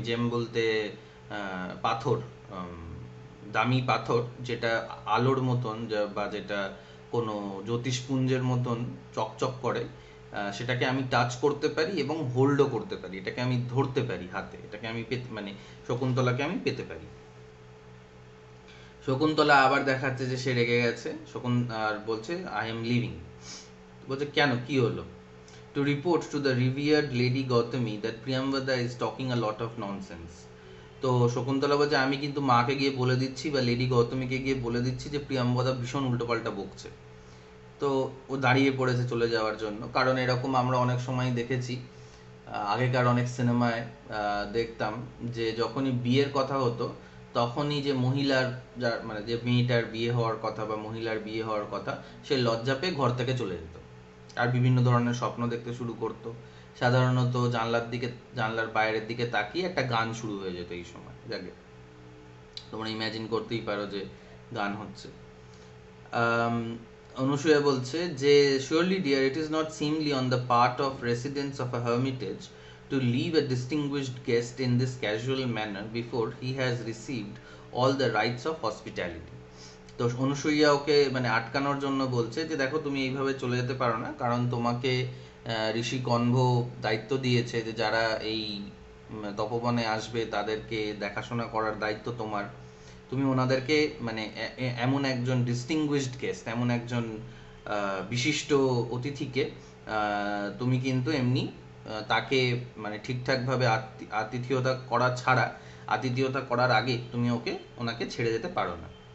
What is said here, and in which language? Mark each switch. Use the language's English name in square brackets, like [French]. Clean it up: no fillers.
[Bangla] জেম বলতে পাথর, দামি পাথর, যেটা আলোর মতন বা যেটা কোনো জ্যোতিষপুঞ্জের মতন চকচক করে, সেটাকে আমি টাচ করতে পারি এবং হোল্ডও করতে পারি, এটাকে আমি ধরতে পারি হাতে, এটাকে আমি মানে শকুন্তলাকে আমি পেতে পারি। শকুন্তলা আবার দেখাচ্ছে যে সে রেগে গেছে, আর বলছে [English] I am leaving. [Bangla] বলছে কেন, কি হলো? [English] To report to the revered Lady Gautami that Priyamvada is talking a lot of nonsense. [Bangla] তো শকুন্তলা বলছে আমি কিন্তু মাকে গিয়ে বলে দিচ্ছি, বা লেডি গৌতমীকে গিয়ে বলে দিচ্ছি যে প্রিয়াম্বদা ভীষণ উল্টোপাল্টা বকছে। তো ও দাঁড়িয়ে পড়েছে চলে যাওয়ার জন্য, কারণ এরকম আমরা অনেক সময় দেখেছি, আগেকার অনেক সিনেমায় দেখতাম যে যখনই বিয়ের কথা হতো, তখনই যে মহিলার, যার মানে যে মেয়েটার বিয়ে হওয়ার কথা বা মহিলার বিয়ে হওয়ার কথা, সে লজ্জা পেয়ে ঘর থেকে চলে যেত আর বিভিন্ন ধরনের স্বপ্ন দেখতে শুরু করতো। সাধারণত জানলার বাইরের দিকে তাকিয়ে একটা গান শুরু হয়ে যেত এই সময়। যাকে তোমরা ইমাজিন করতেই পারো যে গান হচ্ছে। অনুসূয়া বলছে যে [English] surely dear it is not seemly on the part of residents of a hermitage to leave a distinguished guest in this casual manner before he has received all the rites of hospitality. [Bangla] তো অনুসূয়া ওকে মানে আটকানোর জন্য বলছে যে দেখো তুমি এইভাবে চলে যেতে পারো না, কারণ তোমাকে ঋষি কণ্ভ দায়িত্ব দিয়েছে যে যারা এই তপবনে আসবে তাদেরকে দেখাশোনা করার দায়িত্ব তোমার। তুমি ওনাদেরকে মানে এমন একজন [English] distinguished guest, [Bangla] এমন একজন বিশিষ্ট অতিথিকে তুমি কিন্তু এমনি তাকে মানে ঠিকঠাকভাবে আতিথেয়তা করা ছাড়া, আতিথেয়তা করার আগে তুমি ওনাকে ছেড়ে যেতে পারো না।